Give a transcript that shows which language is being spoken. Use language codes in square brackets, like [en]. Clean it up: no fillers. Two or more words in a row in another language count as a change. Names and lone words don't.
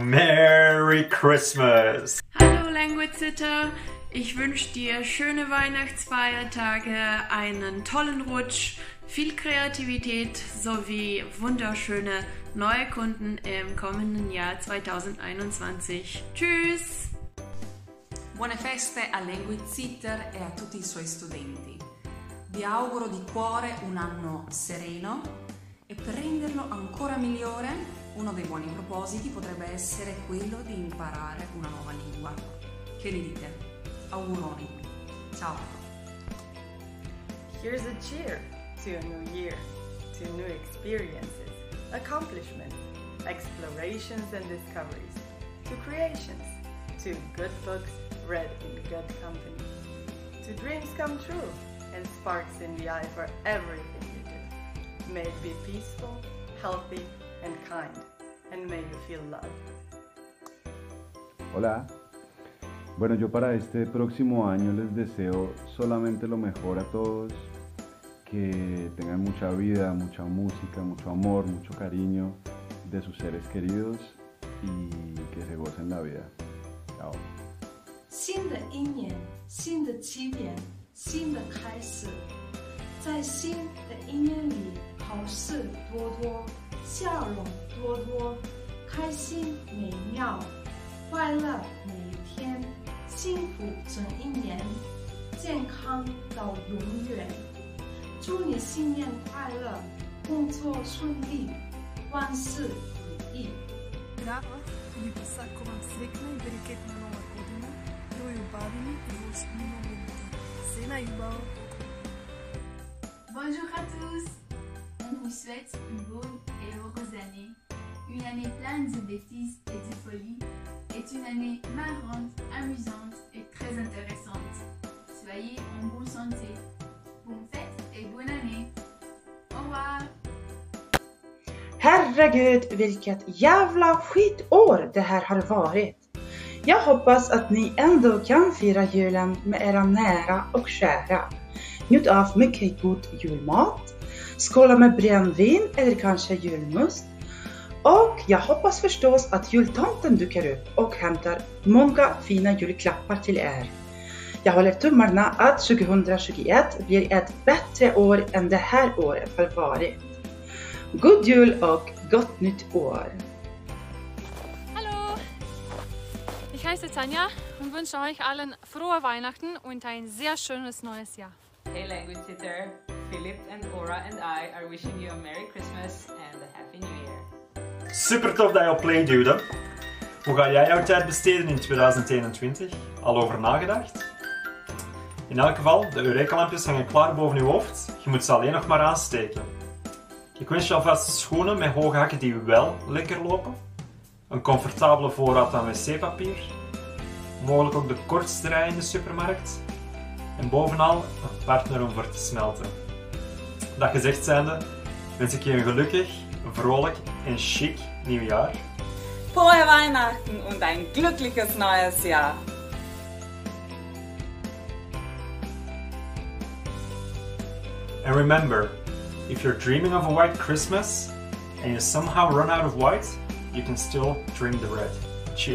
[en] Merry Christmas! [de] Hallo Language Sitter, ich wünsche dir schöne Weihnachtsfeiertage, einen tollen Rutsch, viel Kreativität sowie wunderschöne neue Kunden im kommenden Jahr 2021. Tschüss! [it] Buone feste a Language Sitter e a tutti i suoi studenti. Vi auguro di cuore un anno sereno e per renderlo ancora migliore, uno dei buoni propositi potrebbe essere quello di imparare una nuova lingua. Che ne dite? Auguroni. Ciao! [en] Here's a cheer to a new year, to new experiences, accomplishments, explorations and discoveries, to creations, to good books read in good company, to dreams come true and sparks in the eye for everything you do. May it be peaceful, healthy and kind, and may you feel love. [es] Hola. Bueno, yo para este próximo año les deseo solamente lo mejor a todos, que tengan mucha vida, mucha música, mucho amor, mucho cariño de sus seres queridos y que se gocen la vida. Chao. [zh] 新的一年，新的起点，新的开始，在新的一年里，好事多多，笑容多多，开心美妙，快乐每一天，幸福整一年，健康到永远。祝你新年快乐，工作顺利，万事如意。 [mk] Здраво и ви посакувам среќна и берекетна нова година, да ја убавиме и во минувалите. Се најубаво! [fr] Bonjour à tous! On vous souhaite une bonne et heureuse année. Une année pleine de bêtises et de folie. Et une année marrante, amusante et très intéressante. Soyez en bonne santé. Bonne fête et bonne année! Au revoir! [sv] Herregud, vilket jävla skitår det här har varit. Jag hoppas att ni ändå kan fira julen med era nära och kära. Njut av mycket god julmat, skåla med brännvin eller kanske julmust. Och jag hoppas förstås att jultomten dyker upp och hämtar många fina julklappar till er. Jag håller tummarna att 2021 blir ett bättre år än det här året har varit. God jul och gott nytt år! [de] Hallo! Ich heiße Tanja und wünsche euch allen frohe Weihnachten und ein sehr schönes neues Jahr. [en] Hey Language Sitter, Philip and Ora and I are wishing you a Merry Christmas and a Happy New Year. [nl] Super tof dat je op play duwde. Hoe ga jij jouw tijd besteden in 2021? Al over nagedacht? In elk geval, de Eureka-lampjes hangen klaar boven je hoofd. Je moet ze alleen nog maar aansteken. Ik wens je alvast schoenen met hoge hakken die wel lekker lopen. Een comfortabele voorraad aan wc-papier. Mogelijk ook de kortste rij in de supermarkt. En bovenal een partner om voor te smelten. Dat gezegd zijnde, wens ik je een gelukkig, vrolijk en chic nieuwjaar. [de] Frohe Weihnachten und ein glückliches neues Jahr! [en] And remember, if you're dreaming of a white Christmas and you somehow run out of white, you can still drink the red.